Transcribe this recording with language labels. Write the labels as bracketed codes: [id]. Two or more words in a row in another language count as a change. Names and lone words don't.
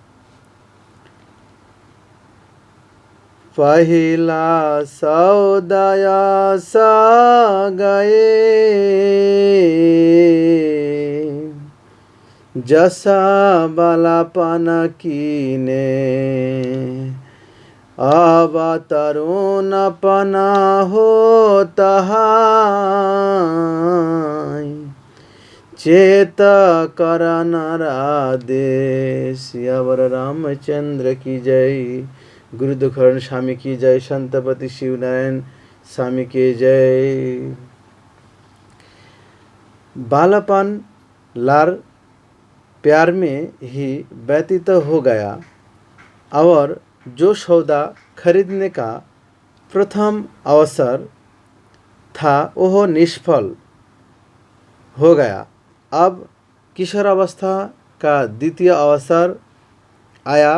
[hi] पहिला सौदया सा गए जसा बालापन कीने अब तरुणपना हो तहाय चेत कर नरादेश। सियावर रामचंद्र की जय, गुरुदक्षिण स्वामी की जय, संतपति शिवनारायण स्वामी की जय। बालापन लार प्यार में ही व्यतीत हो गया और जो सौदा खरीदने का प्रथम अवसर था वह निष्फल हो गया। अब किशोर अवस्था का द्वितीय अवसर आया।